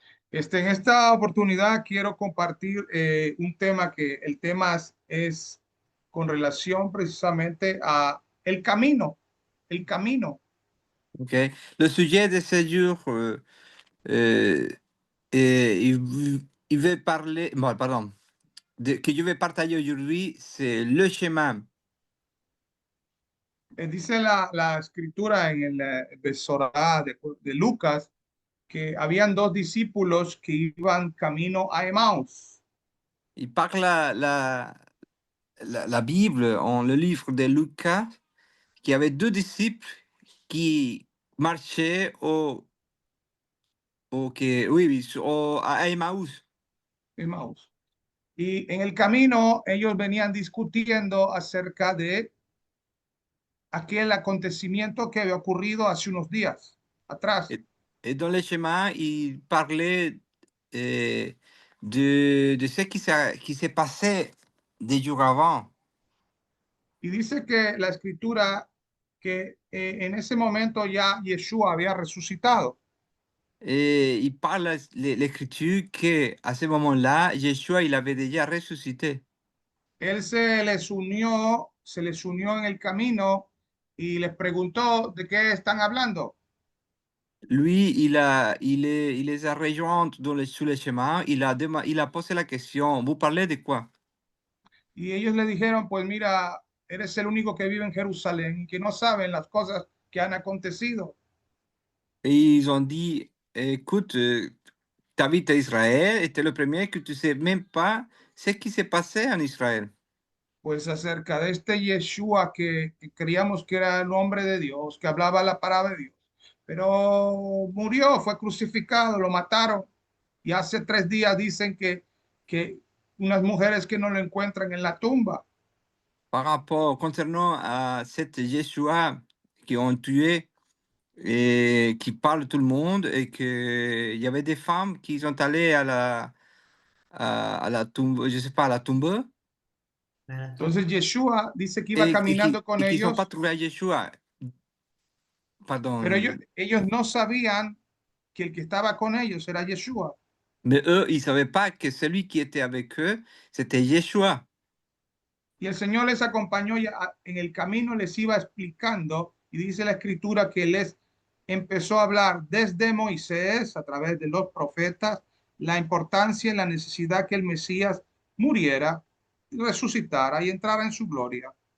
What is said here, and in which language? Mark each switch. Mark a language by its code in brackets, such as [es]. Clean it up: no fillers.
[es] En esta oportunidad quiero compartir un tema que el tema es con relación precisamente a el camino. Ok. [fr] Le sujet de ce jour, euh, il veut parler, bon, pardon, que je vais partager aujourd'hui, c'est le chemin. [es] Dice la escritura en el Besorá de Lucas que habían dos discípulos que iban camino a Emaús. [fr] Il parle la Bible, en le livre de Lucas, qu'il y avait deux disciples qui marchaient à Emmaüs. [es] Emaús. Y en el camino ellos venían discutiendo acerca de aquel acontecimiento que había ocurrido hace unos días atrás. [fr] Et, et dans le chemin, il parlait de ce qui s'est passé des jours avant. [es] Y dice que la escritura que en ese momento ya Yeshua había resucitado. [fr] Et il parle l'écriture qu'à ce moment-là, Yeshua, il avait déjà ressuscité. [es] Él se les unió en el camino y les preguntó de qué están hablando. [fr] Lui, il les a rejoints sur le chemin. Il a posé la question, vous parlez de quoi? [es] Y ellos le dijeron, pues mira, eres el único que vive en Jerusalén y que no saben las cosas que han acontecido. [fr] Et ils ont dit, écoute, tu habites à Israël et tu es le premier que tu sais même pas ce qui s'est passé en Israël. [es] Pues acerca de este Yeshua que creíamos que era el hombre de Dios, que hablaba la palabra de Dios, pero murió, fue crucificado, lo mataron y hace 3 días dicen que unas mujeres que no lo encuentran en la tumba. [fr] Par rapport, concernant à cette Yeshua qui ont tué et qui parle tout le monde et qu'il y avait des femmes qui sont allées à la tombe, je sais pas, à la tombe [es] Entonces Yeshua dice que iba caminando con [fr] et qui sont pas [es] ellos, [fr] trouvées à Yeshua. [es] pero [fr] Pardon. [es] ellos no sabían que el que estaba con ellos era Yeshua. [fr] Mais eux, ils savaient pas que celui qui était avec eux, c'était Yeshua. [es] Y el Señor les acompañó y en el camino les iba explicando y dice la escritura que les empezó a hablar desde Moisés a través de los profetas la importancia y la necesidad que el Mesías muriera, resucitara y entrara en su gloria.